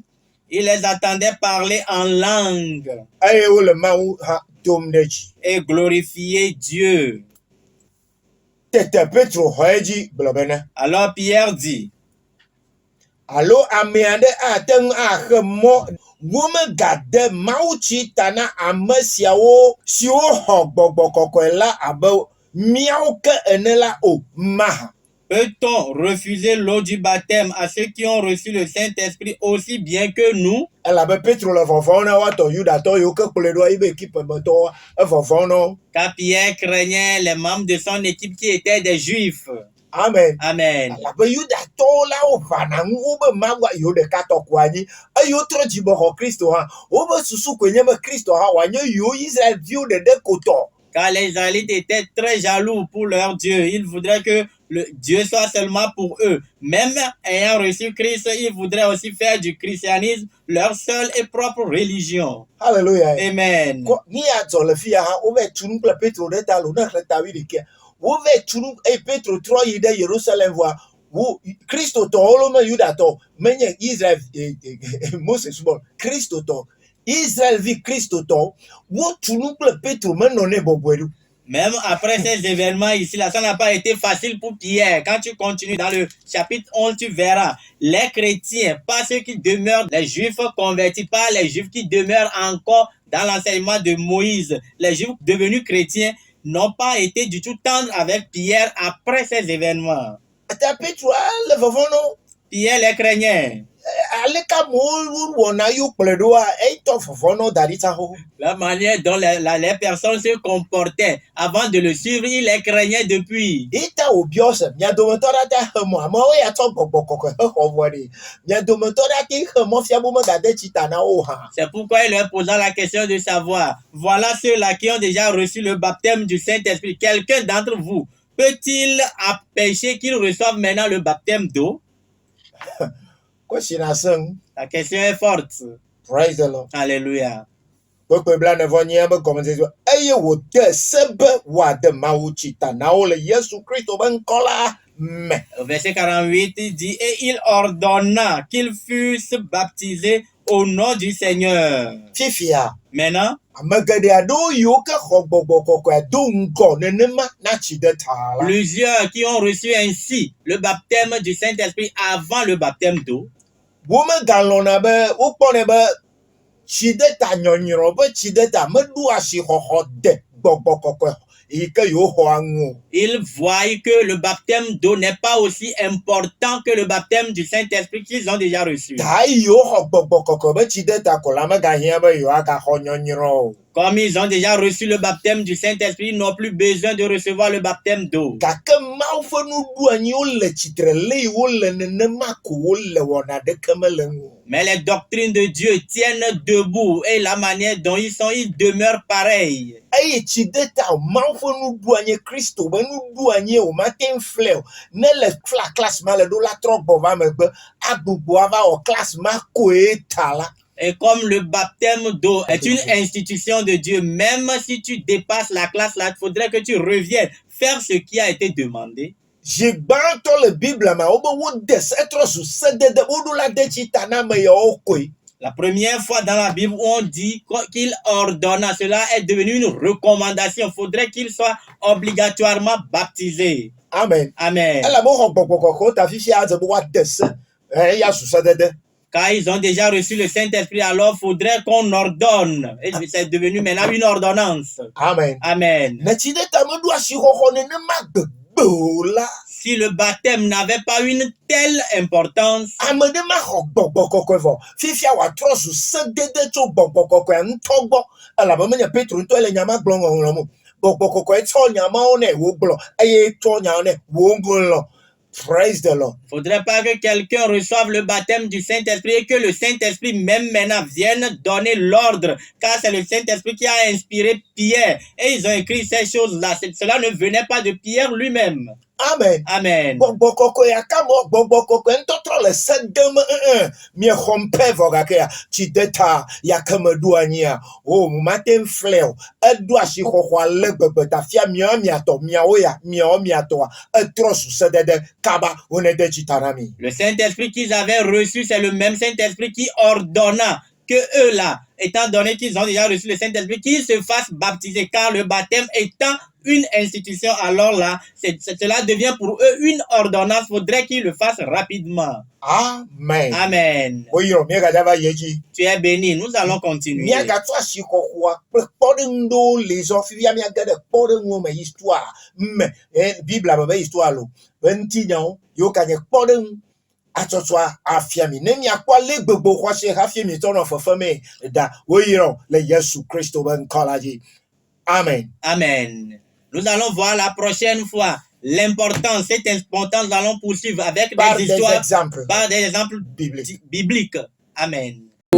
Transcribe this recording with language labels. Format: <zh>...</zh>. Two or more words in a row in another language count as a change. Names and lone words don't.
<fr>ils les entendaient parler en langue</fr> <ee>eye wole Mawu hã dom ɖe dzi.</ee> <fr>et glorifier Dieu.</fr> <ee>Tete Petro xɔ edzi gblɔ bena</ee> <fr>Alors Pierre dit,</fr> <ee>alo ame aɖe ate ŋu axe mɔ womegade mawutsi ta na ame siawo siwo xɔ gbɔgbɔ kɔkɔe la abe míawo ke ene la o maha.</ee> <fr>peut-on refuser l'eau du baptême à ceux qui ont reçu le Saint-Esprit aussi bien que nous?</fr> <ee>Elabe Petro le vɔvɔm na woatɔ Yudatɔ yiwo ke kplɔe ɖo yibe ekipe metɔwo evɔvɔm na wo.</ee> <fr>Car Pierre craignait les membres de son équipe qui étaient des Juifs. Amen. Amen.</fr> <ee>Elabe Yudatɔwo la woʋana ŋu wobe Mawu yiwo ɖeka tɔ ko anyi eye wotrɔ dzime xɔ Kristo hã wobe susu koe nye be Kristo hã wòanye yiwo Israelviwo ɖeɖe ko tɔ.</ee> <fr>Car les Israélites étaient très jaloux pour leur Dieu. Ils voudraient que le Dieu soit seulement pour eux. Même ayant reçu Christ, ils voudraient aussi faire du christianisme leur seule et propre religion. Hallelujah. Amen.</fr> <ee>Ko ni adzɔ le fi ya hã wove tu nu kple Petro ɖe ta lo ne xlẽ ta 11 wove tu nu eye Petro trɔ yi ɖe Yerusalem vɔa wo Kristotɔwo lo me Yudatɔ menye Israel Mose subɔ Kristotɔ Israelvi Kristotɔ wotu nu kple Petro menɔ ne bɔbɔe ɖo.</ee> <fr>Même après ces événements ici, là, ça n'a pas été facile pour Pierre. Quand tu continues dans le chapitre 11, tu verras les chrétiens, pas ceux qui demeurent, les juifs convertis, pas les juifs qui demeurent encore dans l'enseignement de Moïse. Les juifs devenus chrétiens n'ont pas été du tout tendres avec Pierre après ces événements.</fr> <ee>Ata Petro le vɔvɔm no</ee> <fr>Pierre les craignait.</fr> <ee>aleka mo wɔna yiwo kplɔe ɖoa eyitɔ vɔvɔm no da ɖi tsa xoxo.</ee> <fr>La manière dont les personnes se comportaient avant de le suivre, il les craignait depuis.</fr> <ee>Ita wòbiɔ se mia dometɔ ɖe te xe mɔ amewo ya tsɔ gbɔgbɔ kɔkɔe hexɔ vɔ ɖi mia dometɔ ɖe te xe mɔ fia bo megade tsi ta na wo hã.</ee> <fr>C'est pourquoi il leur posa la question de savoir, voilà ceux-là qui ont déjà reçu le baptême du Saint-Esprit. Quelqu'un d'entre vous peut-il empêcher qu'ils reçoivent maintenant le baptême d'eau?</fr> <ee>Question na sẽŋ.</ee> <fr>La question est forte.</fr> <en>Praise the Lord.</en> <fr>Alléluia.</fr> <ee>Kpekpe blaene-vɔ-nyia be gɔmedzedze eye wòde se be wòade Mawu tsi ta na wo le Yesu Kristo be ŋkɔ la me.</ee> <fr>Au verset 48, il dit, et il ordonna qu'ils fussent baptisés au nom du Seigneur.</fr> <ee>Fifia</ee> <fr>Maintenant,</fr> <ee>ame geɖe aɖewo yiwo ke xɔ gbɔgbɔ kɔkɔe do ŋgɔ nenema na tsi ɖe ta la.</ee> <fr>plusieurs qui ont reçu ainsi le baptême du Saint-Esprit avant le baptême d'eau,</fr> <ee>Womegalɔ̃na be wokpɔnɛ be tsi ɖe ta nyɔnyrɔ be tsi ɖe ta meɖo asixɔxɔ de gbɔgbɔ kɔkɔe yi ke yewo xɔa ŋu o.</ee> <fr>ils voient que le baptême d'eau n'est pas aussi important que le baptême du Saint-Esprit qu'ils ont déjà reçu.</fr> <ee>Ta yiwo xɔ gbɔgbɔ kɔkɔe be tsi ɖe ta ko la megahiã be yewoagaxɔ nyɔnyrɔ o.</ee> <fr>Comme ils ont déjà reçu le baptême du Saint-Esprit, ils n'ont plus besoin de recevoir le baptême d'eau.</fr> <ee>Gake Mawu ƒe nuɖuanyiwo le tsitre le wole nenema ko wole wɔna ɖeke mele ŋu o.</ee> <fr>Mais les doctrines de Dieu tiennent debout et la manière dont ils sont, ils demeurent pareils.</fr> <ee>Eye tsi ɖe ta o Mawu ƒe nuɖuanyi Kristo be nuɖuanyi o mate ŋu fle o ne le fla classe ma le ɖo la trɔ gbɔ va megbe agbogbo ava wɔ classe ma koe ta la.</ee> <fr>Et comme le baptême d'eau est une institution de Dieu, même si tu dépasses la classe là, il faudrait que tu reviennes faire ce qui a été demandé.</fr> <ee>Jigbãtɔ le Bible me wobe wode etrɔ zu sedede woɖo la de tsi ta na ame yawo koe.</ee> <fr>La première fois dans la Bible où on dit qu'il ordonna, cela est devenu une recommandation. Il faudrait qu'il soit obligatoirement baptisé. Amen. Amen.</fr> <ee>Ela be xɔ gbɔgbɔ kɔkɔ ta fifi adze be woade se eya zu sedede.</ee> <fr>Car ils ont déjà reçu le Saint-Esprit, alors il faudrait qu'on ordonne. Et c'est devenu maintenant une ordonnance. Amen. Amen.</fr> <ee>Ne tsi ɖe ta meɖo asixɔxɔ nenema gbegbe o la.</ee> <fr>Si le baptême n'avait pas une telle importance,</fr> <ee>Ame ɖe ma xɔ gbɔgbɔ kɔkɔe vɔ fifia wòatrɔ zu sedede tso gbɔgbɔ kɔkɔe ŋutɔ gbɔ elabe menye Petro ŋutɔ le nya ma gblɔm ŋɔŋlɔ mo. Gbɔgbɔ kɔkɔe tsɔ nyamawo nɛ wògblɔ eye trɔ nyawo nɛ wòŋlɔ.</ee> <en>Praise the Lord.</en> <fr>faudrait pas que quelqu'un reçoive le baptême du Saint-Esprit et que le Saint-Esprit même maintenant vienne donner l'ordre, car c'est le Saint-Esprit qui a inspiré Pierre. Et ils ont écrit ces choses-là. Cela ne venait pas de Pierre lui-même. Amen. Amen.</fr> <ee>Gbɔgbɔ kɔkɔe akamɔ gbɔgbɔ kɔkɔe ŋutɔtrɔ le se dem miexɔm pɛ vɔ gakea tsi de ta yake meɖo anyia o mate ŋflɛ o eɖo asixɔxɔ ale gbegbe ta fia miatɔ miawo ya miawo miatɔa etrɔ su sedede kaba wone de tsi ta na mi.</ee> <fr>Le Saint-Esprit qu'ils avaient reçu, c'est le même Saint-Esprit qui ordonna que eux là, étant donné qu'ils ont déjà reçu le Saint-Esprit, qu'ils se fassent baptiser, car le baptême étant une institution, alors là, cela devient pour eux une ordonnance. Faudrait qu'ils le fassent rapidement. Amen. Amen.</fr> <ee>Oyirɔ miagadza va yi edzi.</ee> <fr>Tu es béni. Nous allons continuer.</fr> <ee>Miagatrɔ asixɔxɔa kple kpɔɖeŋu ɖewo le zɔ fifia miage ɖe kpɔɖeŋuwo me histoire me Biblia me be histoire lo be ŋutinyawo yiwo kanye kpɔɖeŋu atsɔtsɔa afia mi ne miakpɔ ale gbogbo xɔase hafi mi tɔ nɔ fefemee da woyirɔ le Yesu Kristo be ŋkɔ la dzi. Amen. Amen.</ee> <fr>Nous allons voir la prochaine fois l'importance, cette importance, nous allons poursuivre avec Par des des histoires, exemples par des exemples bibliques. bibliques. Amen.</fr>